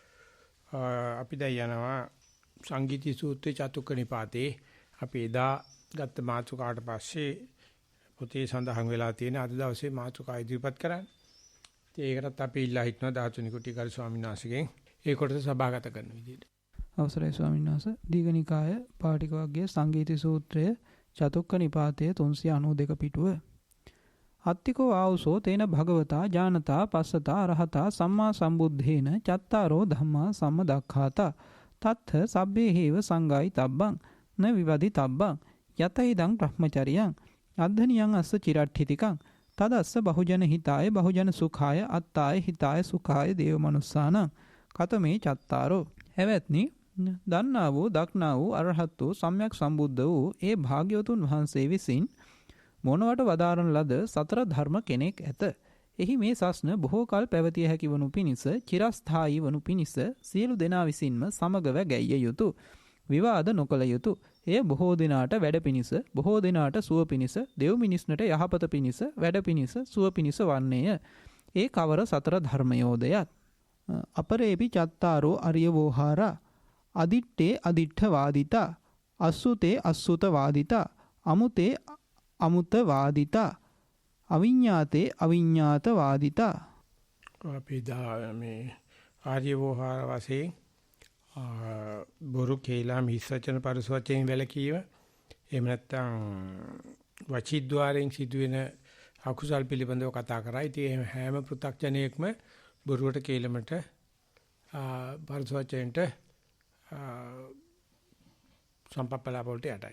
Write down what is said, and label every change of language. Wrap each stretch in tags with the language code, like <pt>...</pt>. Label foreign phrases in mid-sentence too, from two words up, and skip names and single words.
<si>අපි දැන් යනවා සංගීති සූත්‍රයේ චතුක්ක නිපාතේ අපි එදා ගත්ත මාතෘකාවට පස්සේ පොතේ සඳහන් වෙලා තියෙන අද දවසේ මාතෘකා ඉදිරිපත් කරන්න. ඒකටත් අපි ඉල්ලා හිටනවා ධාතුනි කුටිකාරී ස්වාමීන් වහන්සේගෙන් ඒ කොටස සභාගත කරන විදිහට. අවසරයි ස්වාමීන් වහන්සේ. දීඝනිකාය පාටික වර්ගයේ සංගීති සූත්‍රය චතුක්ක නිපාතයේ 392 පිටුව.</si> <pi>අත්තිකෝ ආවුසෝ තේන භගවතා ඥානතා පස්සතා අරහතා සම්මා සම්බුද්ධේන චත්තාරෝ ධම්මා සම්මදක්ඛාතා තත්ථ සබ්බේ හේව සංගායි තබ්බං න විවදි තබ්බං යතයිදං බ්‍රහ්මචරියං අද්ධනියං අස්ස චිරට්ඨිතිකං තදස්ස බහුජන හිතාය බහුජන සුඛාය අත්තාය හිතාය සුඛාය දේව මනුස්සානං කතමේ චත්තාරෝ.</pi> <si>හැවැත්නි දන්නා වූ දක්නා වූ අරහත් වූ සම්්‍යක් සම්බුද්ධ වූ ඒ භාග්‍යවතුන් වහන්සේ විසින් මොනවට වදාරන ලද සතර ධර්ම කෙනෙක් ඇත. එහි මේ සස්න බොහෝ කල් පැවතිය හැකි වනු පිණිස චිරස්ථායී වනු පිණිස සියලු දෙනා විසින්ම සමගව ගැයිය යුතු. විවාද නොකළ යුතු. එය බොහෝ දිනාට වැඩ පිණිස බොහෝ දිනාට සුව පිණිස දෙව් මිනිස්නට යහපත පිණිස වැඩ පිණිස සුව පිණිස වන්නේය. ඒ කවර සතර ධර්මයෝදයත්.</si> <pi>අපරේපි චත්තාරෝ අරිය වෝහාරා අදිට්ඨේ අදිට්ඨ වාදිතා අස්සුතේ අස්සුත වාදිතා අමුතේ අමුත වාදිතා අවිඤ්ඤාතේ අවිඤ්ඤාත වාදිතා.</pi> <si>අපි මේ ආර්ය වෝහාර වශයෙන් බොරු කේලම් හිස්සචන පරිසවචෙන් වැළකීම එහෙම නැත්නම් වචීද්්වාරයෙන් සිදුවෙන අකුසල් පිළිබඳව කතා කරා. ඉතින් හැම පෘථග්ජනයෙක්ම බොරුවට කේලමට පරිසවචෙන්ට සම්පප්පලා වලට යටයි.</si>